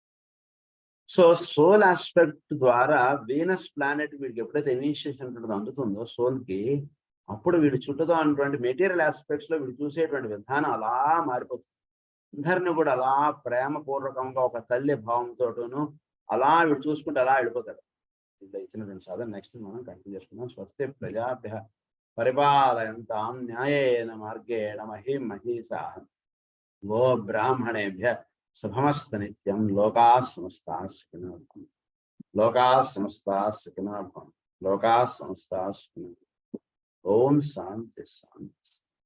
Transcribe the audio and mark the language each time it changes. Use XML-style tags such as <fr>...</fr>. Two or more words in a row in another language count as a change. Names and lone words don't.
<te>సో</te> <en>soul aspect</en> <te>ద్వారా</te> <en>Venus planet</en> <te>వీడికి ఎప్పుడైతే ఇనిషియేషన్ అందుతుందో సోల్ కి, అప్పుడు వీడి చుట్టూతో ఉన్నటువంటి</te> <en>material aspects</en> <te>లో వీడు చూసేటువంటి విధానం అలా మారిపోతుంది. అందరిని కూడా అలా ప్రేమపూర్వకంగా ఒక తల్లి భావంతోటను అలా వీడు చూసుకుంటే అలా వెళ్ళిపోతాడు. ఇట్లా ఇచ్చినటువంటి సాధన నెక్స్ట్ మనం కంటిన్యూ చేసుకున్నాం.</te> <sa>స్వస్తి ప్రజాభ్యః పరిపాలయంతాం న్యాయేన మార్గేణ మహిం మహీషాః గో బ్రాహ్మణేభ్యః శుభమస్తు నిత్యం. లోకాః సమస్తాః సుఖినో భవంతు. లోకాః సమస్తాః సుఖినో భవంతు. లోకాః సమస్తాః సుఖినో భవంతు. ఓం శాంతి శాంతి.</sa>